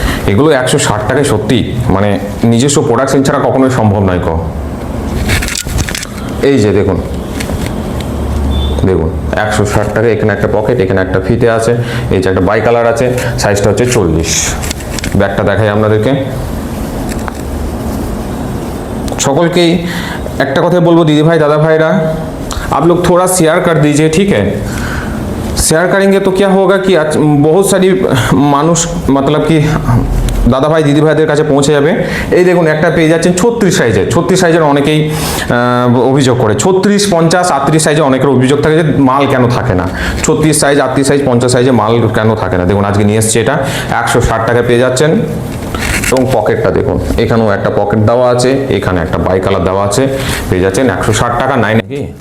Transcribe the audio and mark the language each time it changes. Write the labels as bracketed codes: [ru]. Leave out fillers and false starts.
[bn] এগুলো 160 টাকায় সত্যি মানে নিজস্ব প্রোডাকশন ছাড়া কখনোই সম্ভব নয়। এই যে দেখুন, দেখুন 160 টাকা। এখানে একটা পকেট, এখানে একটা ফিতে আছে, এই যে একটা বাই কালার আছে, সাইজটা হচ্ছে 40। ব্যাগটা দেখাই আপনাদেরকে। সকলকেই একটা কথাই বলবো [hi] दीदी भाई दादा भाईरा, आप लोग थोड़ा शेयर कर दीजिए, ठीक है। शेयर करेंगे तो क्या होगा कि बहुत सारी মানুষ मतलब कि [bn] দাদা ভাই দিদি ভাইদের কাছে পৌঁছে যাবে। এই দেখুন একটা পেয়ে যাচ্ছেন 36 সাইজের। 36 সাইজের অনেকেই অভিযোগ করে, 36 50 38 সাইজে অনেকের অভিযোগ থাকে যে মাল কেন থাকে না। 36 সাইজ 38 সাইজ 50 সাইজে মাল কেন থাকে না। দেখুন আজকে নিয়ে এসেছি, এটা 160 টাকায় পেয়ে যাচ্ছেন। এবং পকেটটা দেখুন, এখানেও একটা পকেট দেওয়া আছে, এখানে একটা বাই কালার দেওয়া আছে, পেয়ে যাচ্ছেন 160 টাকা। নাই নাকি?